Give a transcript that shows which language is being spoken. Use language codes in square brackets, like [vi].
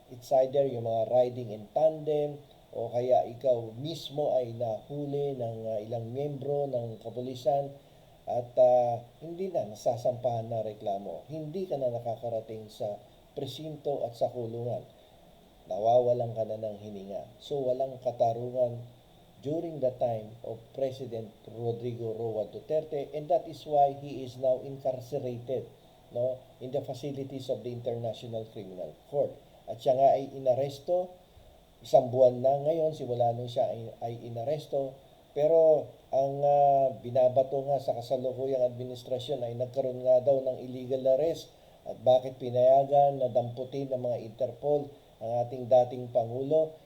[en] It's either [tl] yung mga [en] riding in tandem [tl] o kaya ikaw mismo ay nahuli ng ilang miyembro ng kapulisan at hindi na nasasampahan na reklamo. Hindi ka na nakakarating sa presinto at sa kulungan. Nawawalan ka na ng hininga. [en] So [tl] walang katarungan [en] during the time of President Rodrigo Roa Duterte, and that is why he is now incarcerated, no, in the facilities of the International Criminal Court. [tl] At siya nga ay inaresto, isang buwan na ngayon simula nung siya ay inaresto, pero ang binabato nga sa kasalukuyang administrasyon ay nagkaroon nga daw ng illegal arrest. At bakit pinayagan na damputin ng mga Interpol ang ating dating Pangulo?